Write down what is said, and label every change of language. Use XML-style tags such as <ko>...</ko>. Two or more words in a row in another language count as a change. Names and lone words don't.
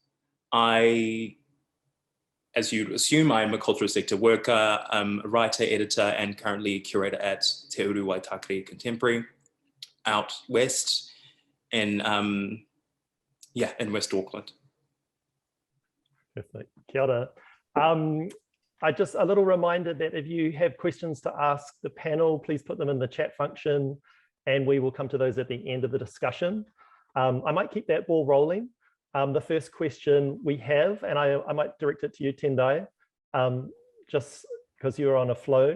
<en>As you'd assume, I'm a cultural sector worker, a writer, editor, and currently a curator at Te Uru Waitakere Contemporary out west in West Auckland. Perfect.</en> <mi>Kia ora.</mi> <en>Just a little reminder that if you have questions to ask the panel, please put them in the chat function and we will come to those at the end of the discussion. I might keep that ball rolling. The first question we have, and I might direct it to you, Tendai, just because you're on a flow.</en>